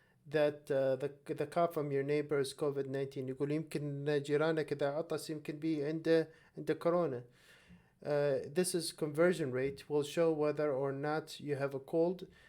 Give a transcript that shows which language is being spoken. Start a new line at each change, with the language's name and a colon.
English: that the cough from your neighbor is COVID-19.
Arabic: يقول يمكن جيرانك إذا عطس يمكن بي عنده كورونا.
English: This is conversion rate will show whether or not you have a cold.